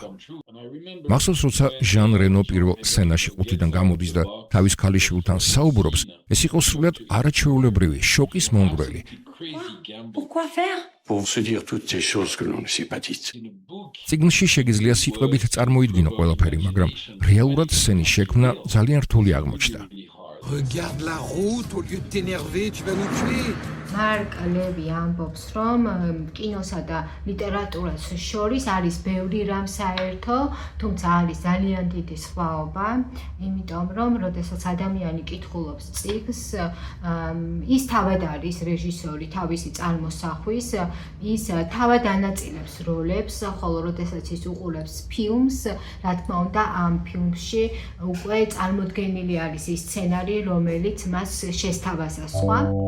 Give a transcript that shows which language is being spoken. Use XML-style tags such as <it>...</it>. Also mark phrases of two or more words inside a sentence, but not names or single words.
<ka>მახსოვს, როცა ჟან რენო პირველ სცენაში ყუთიდან გამოდის და თავის ქალიშვილთან საუბრობს, ეს იყო სრულად არაჩვეულებრივი, შოკის მომგვრელი. წიგნში შეგიძლია სიტყვებით წარმოიდგინო ყველაფერი, მაგრამ რეალურად სცენის შექმნა ძალიან რთული აღმოჩნდა.</ka> <fr>Regarde la route, au lieu de t'énerver, tu vas nous tuer.</fr> <ka>მარკ ლევი ამბობს, რომ კინოსა და ლიტერატურას შორის არის ბევრი რამ საერთო, თუმცა არის ძალიან დიდი სხვაობა, იმიტომ რომ როდესაც ადამიანი კითხულობს წიგნს, ის თავად არის რეჟისორი თავისი წარმოსახვის, ის თავად ანაწილებს როლებს, ხოლო როდესაც ის უყურებს ფილმს, რა თქმა უნდა, ამ ფილმში უკვე წარმოდგენილი არის ის სცენარი, რომელიც მას შესთავაზა სხვა.</ka>